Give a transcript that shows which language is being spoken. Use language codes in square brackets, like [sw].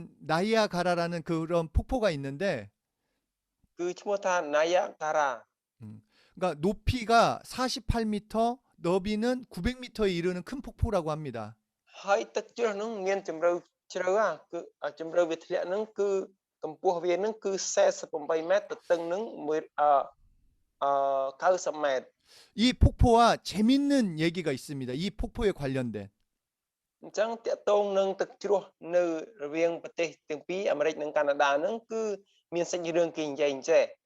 [ko] 나이아가라라는 그런 폭포가 있는데 [km] គឺឈ្មោះថា Niagara [ko] 그러니까 높이가 48m, 너비는 900m에 이르는 큰 폭포라고 합니다. [km] ហើយទឹកជ្រោះនោះមានជម្រៅជ្រៅគឺជម្រៅវាធ្លាក់នោះគឺកម្ពស់វានឹងគឺ48ម៉ែត្រទទឹងនឹង90ម៉ែត្រ [ko] 이 폭포와 재밌는 얘기가 있습니다. 이 폭포에 관련된. [km] អញ្ចឹងតកតងនឹងទឹកជ្រោះនៅរវាងប្រទេសទាំងពីរអាមេរិកនិងកាណាដាហ្នឹងគឺមានសាច់រឿងគេនិយាយអញ្ចេះ